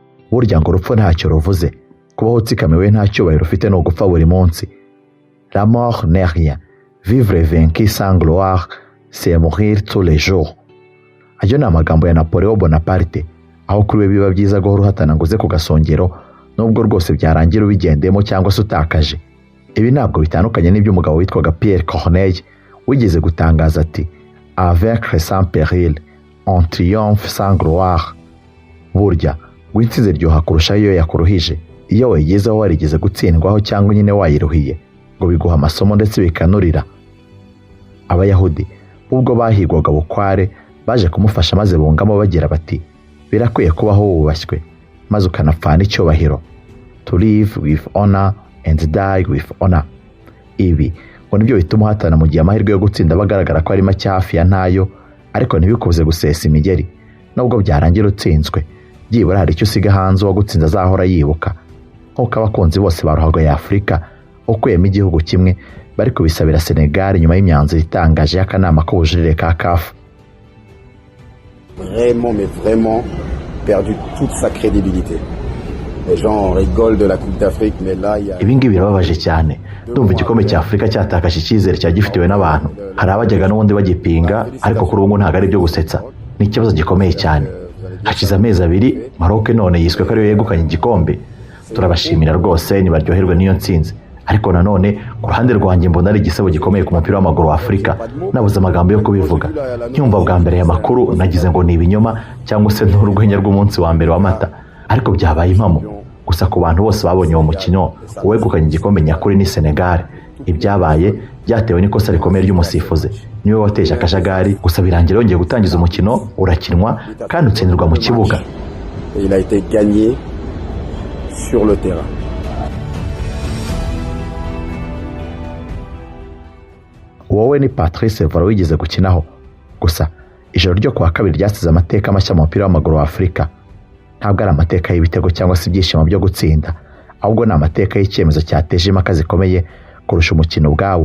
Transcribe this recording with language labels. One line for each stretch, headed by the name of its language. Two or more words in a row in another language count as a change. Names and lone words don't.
Kinyarwanda: burya ngo urupfu ntacyo ruvuze, kubaho utsikamiwe nta cyubahiro ufite no gupfa buri munsi.
French: La mort n'est rien, vivre vaincu sans gloire, c'est mourir tous les jours.
Kinyarwanda: Ayo ni amagambo ya Napoleon Bonaparte, aho kuri we biba byiza guhora uhatana ngo uze ku gasongero nubwo rwose byarangira ubigendemo cyangwa se utakaje. Ibi ntabwo bitandukanye n'ibyo umugabo witwaga Pierre Corneille wigeze gutangaza ati
French: avec sans péril, on triomphe sans gloire.
Kinyarwanda: Burya witsinze ryoha kurusha iyo yakuruhije. Iyo wayigezeho warigeze gutsindwaho cyangwa nyine wayiruhiye ngo biguha amasomo ndetse bikanurira. Abayahudi ubwo bahigwaga bukware baje kumufasha maze bungamo bagira bati birakwiye kubaho wubashywe maze ukanapfana icyubahiro.
English: To live with honor and die with honor.
Kinyarwanda: Ibi ngo nibyo bituma uhatana mu gihe amahirwe yo gutsinda bagaragara ko ari make hafi ya ntayo, ariko ntibikubuze gusesa imigeri. Nubwo byarangira utsinzwe, byibura hari icyo usiga hanze uwagutsinze azahora yibuka. Nk'uko abakunzi bose ba ruhago ya Afurika ukuyemo igihugu kimwe bari kubisabira Senegal nyuma y'imyanzuro itangaje y'akanama k'ubujurire ka CAF.
French: Vraiment perdu toute sa crédibilité. Les gens rigolent de la Coupe d'Afrique, mais là il y a...
Kinyarwanda: Ibi ngibi birababaje cyane. Ndumva igikombe cya Afurika cyatakaje icyizere cyagifitiwe n'abantu. Hari abajyaga n'ubundi bagipinga, ariko kuri ubu ntago ari byo gusetsa. Ni ikibazo gikomeye cyane. Hashize amezi 2 Maroc none yiswe ko ariyo yegukanye igikombe. Turabashimira rwose nibaryoherwe n'iyo ntsinzi. Ariko nanone ku ruhande rwanjye mbona ari igisebo gikomeye ku mupira w'amaguru wa Afurika. Nabuze amagambo yo kubivuga. Nyumva bwa mbere ya makuru nagize ngo ni ibinyoma cyangwa se n'urwenya rw'umunsi wa mbere wa mata. Ariko byabaye impamo. Gusa ku bantu bose babonye uwo mukino uwegukanye igikombe nyakuri ni Senegal. Ibyabaye byatewe n'ikosa rikomeye ry'umusifuzi. Niwe wateje akajagari, gusa birangira yongeye gutangiza umukino urakinwa kandi utsindirwa mu kibuga.
French: Il a été gagné sur le terrain.
Kinyarwanda: Wowe ni Patrice Evra wigeze gukinaho. Gusa ijoro ryo kuwa kabiri ryasize amateka mashya mu mupira w'amaguru wa Afurika. Ntabwo ari amateka y'ibitego cyangwa se ibyishimo byo gutsinda, ahubwo ni amateka y'icyemezo cyateje impaka zikomeye kurusha umukino ubwawo.